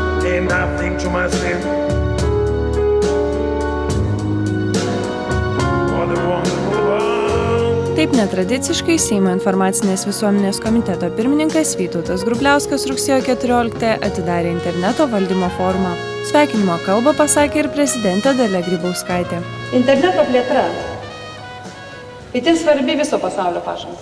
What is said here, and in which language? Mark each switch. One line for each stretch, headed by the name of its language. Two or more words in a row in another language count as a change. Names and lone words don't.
English: gain nothing to my sin. For the wonderful world.
Lithuanian: Taip netradiciškai Seimo informacinės visuomenės komiteto pirmininkas Vytautas Grubliauskas rugsėjo 14 atidarė interneto valdymo forumą. Sveikinimo kalbą pasakė ir prezidentė Dalia Grybauskaitė. Interneto plėtra itin svarbi viso pasaulio pažangai.